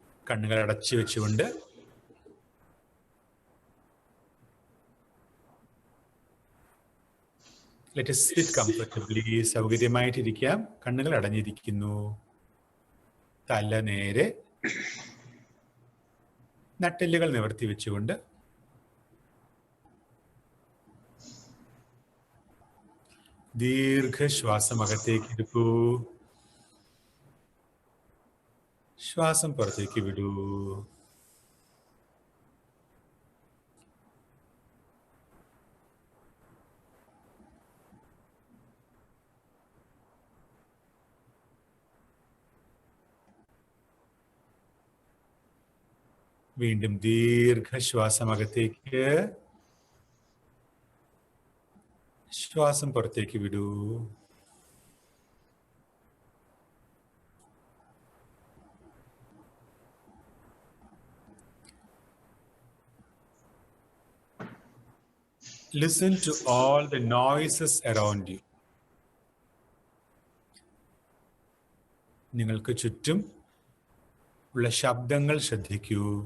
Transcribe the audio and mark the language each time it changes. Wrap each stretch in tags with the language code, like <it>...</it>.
<ml>കണ്ണുകൾ അടച്ചു വെച്ചുകൊണ്ട്</ml> <en>let us sit comfortably.</en> <ml>സൗകര്യമായിട്ടിരിക്കാം. കണ്ണുകൾ അടഞ്ഞിരിക്കുന്നു. തല നേരെ, നട്ടെല്ലുകൾ നിവർത്തി വെച്ചുകൊണ്ട് ദീർഘശ്വാസം അകത്തേക്ക് എടുക്കൂ. ശ്വാസം പുറത്തേക്ക് വിടൂ. വീണ്ടും ദീർഘശ്വാസം അകത്തേക്ക്, ശ്വാസം പുറത്തേക്ക് വിടൂ.</ml> <en>Listen to all the noises around you.</en> <ml>നിങ്ങൾക്ക് ചുറ്റും ഉള്ള ശബ്ദങ്ങൾ ശ്രദ്ധിക്കൂ.</ml>